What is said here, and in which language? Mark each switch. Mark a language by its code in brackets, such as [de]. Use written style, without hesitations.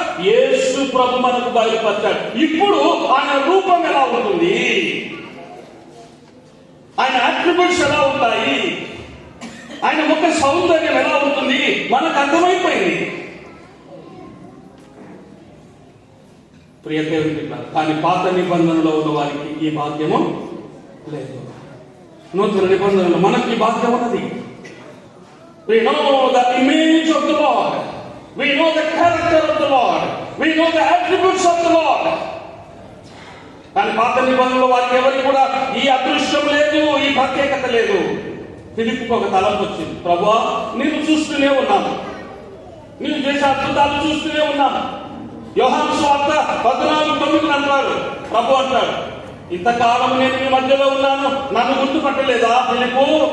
[te] యేసు ప్రభు మనకు బయలుపరిచాడు. ఇప్పుడు ఆయన రూపం ఎలా ఉంటుంది, ఆయన అట్రిబ్యూట్స్ ఎలా ఉంటాయి, ఆయన ముఖ సౌందర్యం ఎలా ఉంటుంది మనకు అర్థమైపోయింది. ప్రియ దేవుని బిడ్డలారా, కానీ పాత నిబంధనలో ఉన్న వారికి ఈ భాగ్యము లేదు. నూతన నిబంధనలో మనకి ఈ భాగ్యం ఉన్నది. [en] We know the image of the Lord. We know the character of the Lord. We know the attributes of the Lord. [te] కానీ పాత నిబంధనలో వారికి ఎవరికి కూడా ఈ అదృష్టం లేదు, ఈ ప్రత్యేకత లేదు. ఫిలిప్పుకు ఒక తలంపు వచ్చింది. ప్రభువా, నేను చూస్తూనే ఉన్నాను, నేను చేసే అద్భుతాలు చూస్తూనే ఉన్నాను. యోహాను సువార్త 14:9 అంటారు, ప్రభు అంటాడు, ఇంతకాలం నేను మీ మధ్యలో ఉన్నాను, నన్ను గుర్తుపట్టలేదా ఫిలిప్పు?